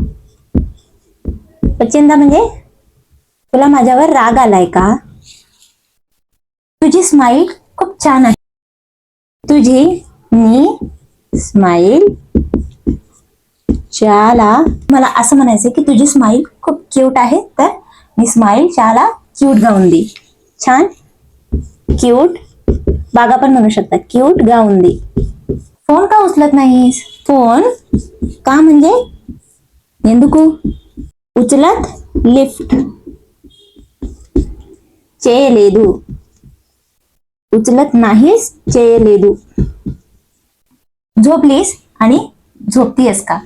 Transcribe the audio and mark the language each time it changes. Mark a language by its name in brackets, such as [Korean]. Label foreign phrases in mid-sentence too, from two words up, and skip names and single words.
[Marathi] वचिंदा म्हणजे तुला माझ्यावर राग आलाय का. तुझी स्माईल खूप छान आहे. तुझी [Telugu] నీ స్మైల్ చాలా, [Marathi] मला असं म्हणायचं की तुझी स्माईल खूप क्यूट आहे. [Telugu] तर నీ स्माईल చాలా क्यूट గా ఉంది. [Marathi] छान क्यूट, बागा पण म्हणू शकतात. [Telugu] क्यूट గా ఉంది. [Marathi] फोन का उचलत नाहीस. फोन का म्हणजे ఎందుకు. उचलत [Telugu] లిఫ్ట్ చేయలేదు. [Marathi] उचलत नाहीस చేయలేదు. झोपलीस आणि झोपतीयस का.